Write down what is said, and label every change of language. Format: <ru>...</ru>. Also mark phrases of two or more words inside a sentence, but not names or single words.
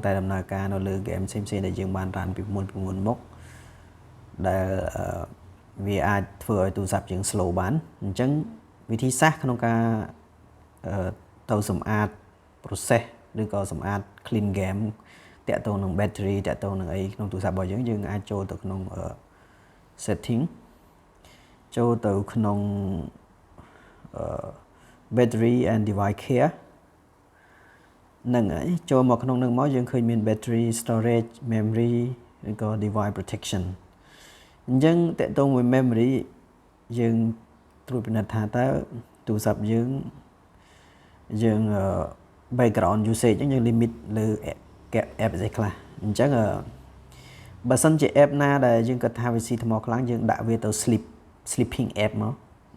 <km>តែដំណើរការនៅលើហ្គេមផ្សេងៗដែលយើងបានរ៉ានពីមុនមកដែលវាអាចធ្វើឲ្យទូរស័ព្ទយើង slow បានអញ្ចឹងវិធីសាស្ត្រក្នុងការទៅសម្អាត process ឬក៏សម្អាត</km> <en>clean game</en> <km>តាក់ទងនឹង battery តាក់ទងនឹងអីក្នុងទូរស័ព្ទរបស់យើងអាចចូលទៅក្នុង setting ចូលទៅក្នុង</km> <en>battery and device care</en> <km>ហ្នឹងហើយចូលមកក្នុងនឹងមកយើងឃើញមាន</km> <en>battery storage memory</en> <km>ឬក៏</km> <en>device protection</en> <km>អញ្ចឹងតាក់ទងមួយ memory យើងត្រួតពិនិត្យថាតើទូរស័ព្ទយើង</km> <en>background usage</en> <km>យើង limit លើ app អីខ្លះអញ្ចឹងបើសិនជា app ណាដែលយើងគិតថាវាស៊ីថ្មខ្លាំងយើងដាក់វាទៅ</km> <en>sleeping app</en> <km>មកអ</km>